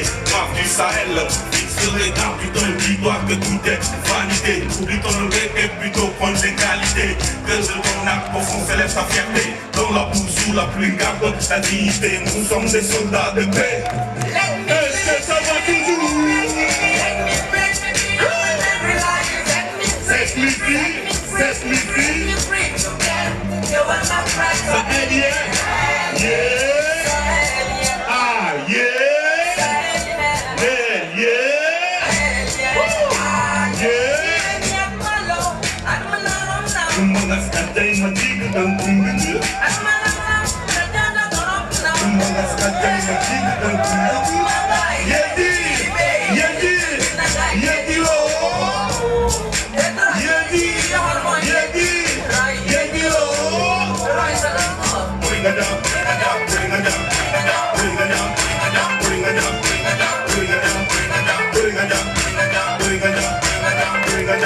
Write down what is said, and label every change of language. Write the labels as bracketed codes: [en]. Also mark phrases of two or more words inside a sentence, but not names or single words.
[fr] Grave du Sahel, fixe le regard, tu donnes dis-toi que tout est vanité. Oublie ton oreille et plutôt prendre les qualités. Que de ton acte profond s'élève ta fierté. Dans la boue sous la pluie, garde la dignité. Nous sommes des soldats de paix. Est-ce que ça va toujours? [en] Set me free, set me free. Sahel, yeah, yeah. Ah, yeah. Yeah, yeah. Yeah. Umangas katay matig ang kungugu. Umangas katay matig ang kungugu. Yeti, yeti, yeti lo. Yeti, yeti, yeti lo. Boringada, boringada, boringada, boringada, boringada, boringada, boringada, boringada, boringada.